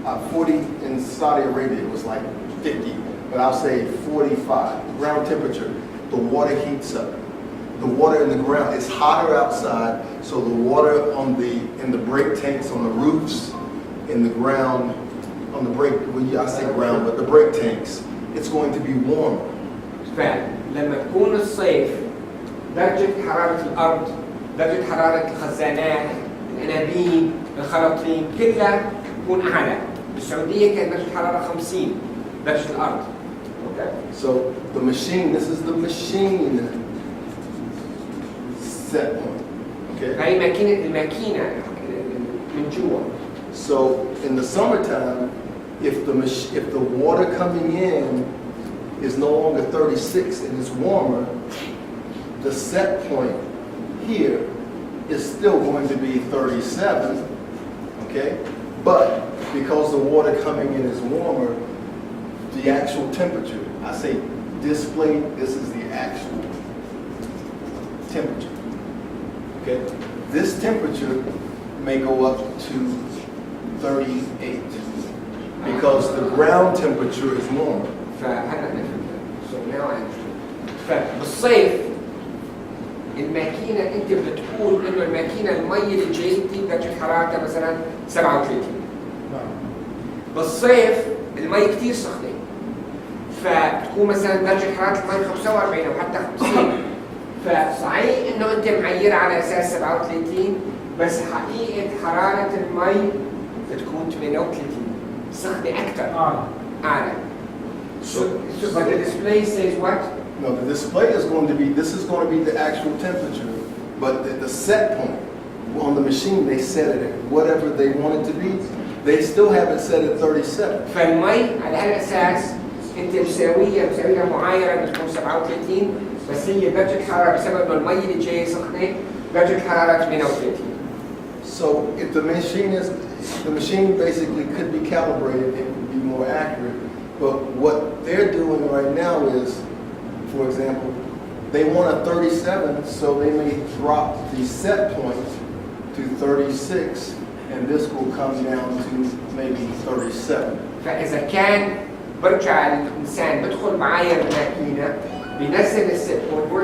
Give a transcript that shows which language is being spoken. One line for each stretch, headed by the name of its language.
English: 40 in Saudi Arabia was like 50, but I'll say 45. Ground temperature, the water heats up. The water in the ground is hotter outside, so the water in the brake tanks, on the roofs, in the ground, on the brake, I say ground, but the brake tanks, it's going to be warmer.
Arabic: فلما تكون الصيف درجة حرارة الأرض، درجة حرارة الخزانات، الأنابيب، الخراطيم كلها تكون أعلى. بالسعودية كانت درجة حرارة 50 درجة الأرض.
English: Okay. So the machine, this is the machine set point. Okay.
Arabic: هاي الماكينة من جوا.
English: So in the summertime, if the water coming in is no longer 36 and it's warmer, the set point here is still going to be 37, okay? But because the water coming in is warmer, the actual temperature, I say display, this is the actual temperature, okay? This temperature may go up to 38 because the ground temperature is warmer.
Arabic: فهلا نفهم.
English: So now I understand.
Arabic: فبالصيف الماكينة أنت بتقول إنه الماكينة المي اللي جاي درجة حرارتها مثلا 37. بالصيف المي كتير سخنة. فتكون مثلا درجة حرارة المي 45 أو حتى 50. فصحيح إنه أنت معير على أساس 37 بس حقيقة حرارة المي بتكون 38 سخنة أكثر. أعلى.
English: So but the display says what? No, the display is going to be, this is going to be the actual temperature, but the set point on the machine, they set it at whatever they want it to be. They still have it set at 37.
Arabic: فالمي على هالأساس أنت مساويها معايرة بتكون 37 بس هي درجة حرارة بسبب إنه المي اللي جاي سخنة درجة حرارة 38.
English: So if the machine basically could be calibrated, it would be more accurate. But what they're doing right now is, for example, they want a 37, so they may drop the set point to 36, and this will come down to maybe 37.
Arabic: فإذا كان برجع الإنسان بدخل معاير الماكينة بينزل الست بوينت.